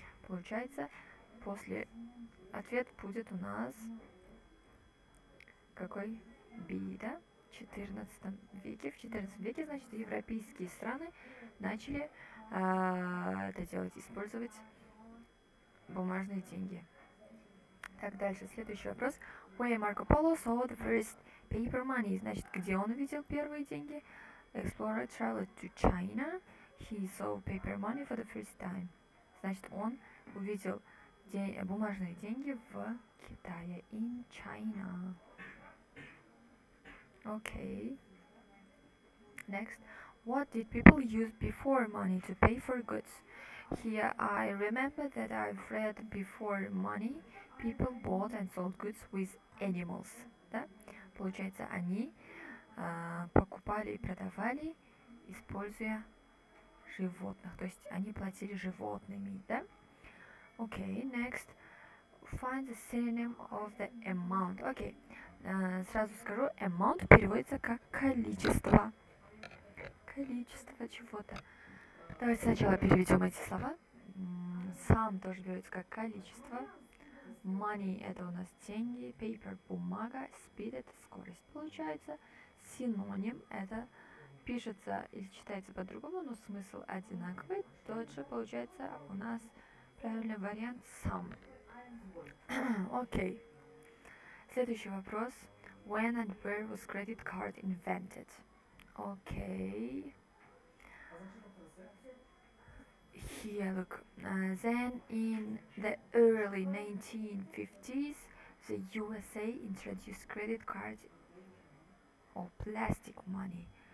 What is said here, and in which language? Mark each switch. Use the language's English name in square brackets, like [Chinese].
[Russian] Получается, ответ будет у нас какой? B, да? В 14 веке. В 14 веке, значит, европейские страны начали это делать, использовать бумажные деньги. Так, дальше, следующий вопрос. [English] Where Marco Polo saw the first paper money. [Russian] Значит, где он увидел первые деньги? [English] Explorer traveled to China. He saw paper money for the first time. [Russian] Значит, он увидел бумажные деньги в Китае, [English] in China. Okay. Next. What did people use before money to pay for goods? Here I remember that I've read before money people bought and sold goods with animals. [Russian] Да? Получается, они покупали и продавали, используя животных. То есть они платили животными, да? [English] Okay, next. Find the synonym of the amount. Okay. [Russian] Сразу скажу, amount переводится как количество. Количество чего-то. Давайте сначала переведем эти слова. Sum тоже переводится как количество. Money это у нас деньги. Paper бумага. Speed это скорость. Получается, синоним это пишется или читается по-другому, но смысл одинаковый. Тот же получается у нас правильный вариант sum. Окей. Следующий вопрос. [English] When and where was credit card invented? Okay. Here, look. Then in the early 1950s, the USA introduced credit cards or plastic money.